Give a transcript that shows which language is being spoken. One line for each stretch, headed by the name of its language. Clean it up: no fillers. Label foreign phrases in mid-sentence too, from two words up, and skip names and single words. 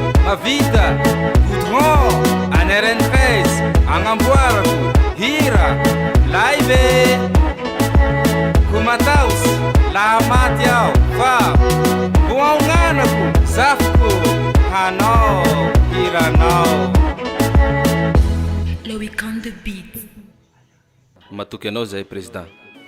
Malagasy: havita goudron any RN13 agnamboarako hira live komataos laha maty aho fa mbo aognanako zafiko hanao hiranao
English: Loic on the beat.
Malagasy: matoky anao zay président.